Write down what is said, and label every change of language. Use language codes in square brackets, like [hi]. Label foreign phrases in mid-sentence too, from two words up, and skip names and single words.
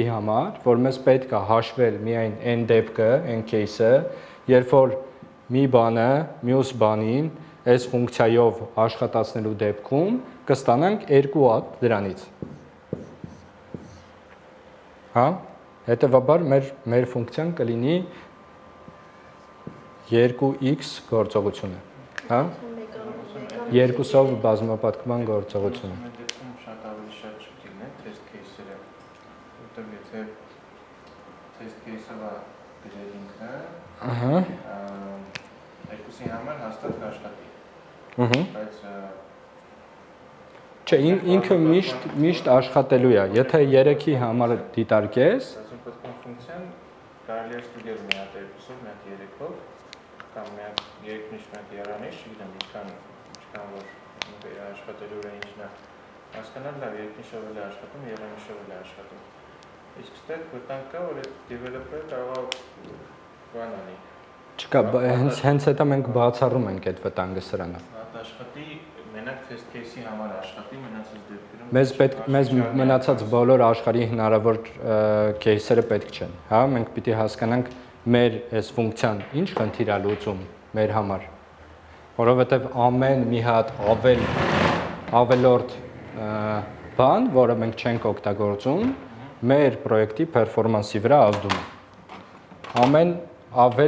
[hy] համար, որ մեզ պետք է հաշվել միայն n դեպքը, n case-ը, երբ որ մի բանը մյուս բանին այս ֆունկցիայով աշխատացնելու դեպքում կստանանք երկու հատ դրանից։ Հա, հետևաբար մեր ֆունկցիան կլինի 2x գործողությունը, հա։ Երկուսով բազմապատկման գործողությունը։ Այդ դեպքում շատ ավելի շատ շուտին է [en] test case- [hy] երը, որտեղ եթե [en] test case- [hy] ը գրել ինքը, ահա, երկուսի համար հաստատ կաշխատի։ Բայց չէ, ինքը միշտ աշխատելու է, եթե 3-ի համար դիտարկես, բազմապատկման ֆունկցիան կարելի է ստուգել մի հատ 2-ով, մի հատ 3-ով, կամ մի հատ 3 նիշ, մի հատ եռանիշ, չգիտեմ, ինչքան որ աշխատելու է ինչն է հասկանալ լավ, երկնիշով էլ է աշխատում, եռանիշով էլ է աշխատում։ Իսկ ստեղ վտանգ կա, որ այդ developer-ը կարող է բան անի։ չկա, հենց հետո մենք բացառում ենք այդ վտանգը սրանով։ Հատ աշխատի, մենակ [en] test case- [hy] ի համար աշխատի, մնացած դեպքերում Մեզ մնացած բոլոր աշխարհի հնարավոր кейսերը պետք չեն, հա, մենք պիտի հասկանանք մեր այս ֆունկցիան ինչ խնդիր է լուծում մեր համար։ Որովհետև ամեն մի հատ ավելորդ բան, որը մենք չենք օգտագործում, մեր պրոյեկտի performance-ի վրա ազդում է։ Ամեն ավել